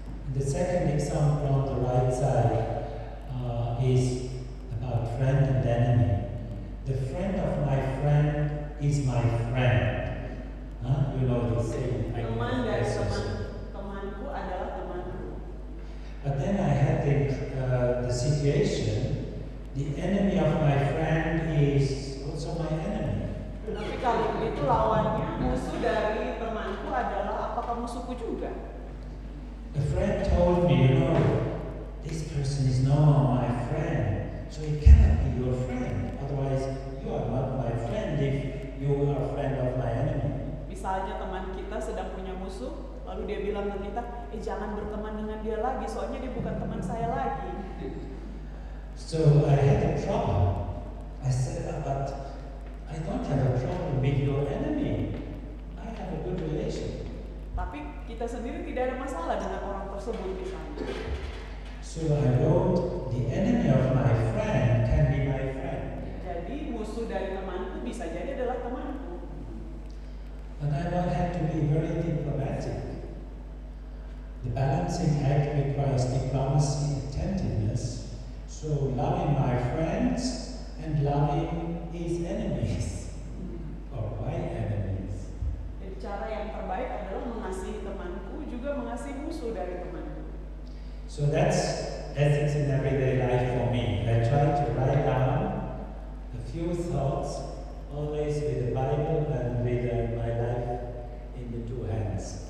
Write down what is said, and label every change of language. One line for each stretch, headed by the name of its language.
English: The second example on the right side is about friend and enemy. The friend of my friend is my friend. You know this saying.
Indonesian: Teman dari temanku adalah temanku.
English: But then I had the situation. The enemy of my friend is also my enemy.
Indonesian: Tapi kalau itu lawannya, musuh dari temanku adalah apakah musuhku juga?
English: A friend told me, this person is no more my friend, so he cannot be your friend. Otherwise, you are not my friend if you are a friend of my enemy.
Indonesian: Misalnya teman kita sedang punya musuh, lalu dia bilang ke kita, jangan berteman dengan dia lagi, soalnya dia bukan teman saya lagi.
English: So I had a problem. I said, but I don't have a problem with your enemy. I have a good relation.
Indonesian: Tapi kita sendiri tidak ada masalah dengan orang tersebut misalnya.
English: So I wrote, the enemy of my friend can be my friend.
Indonesian: Jadi musuh dari temanku bisa jadi adalah temanku.
English: But I will have to be very diplomatic. The balancing act requires diplomacy, attentiveness. So loving my friends and loving his enemies, or my enemies.
Indonesian: Jadi cara yang terbaik adalah mengasihi temanku, juga mengasihi musuh dari temanku.
English: So that's ethics in everyday life for me. I try to write down a few thoughts, always with the Bible and with my life in the two hands.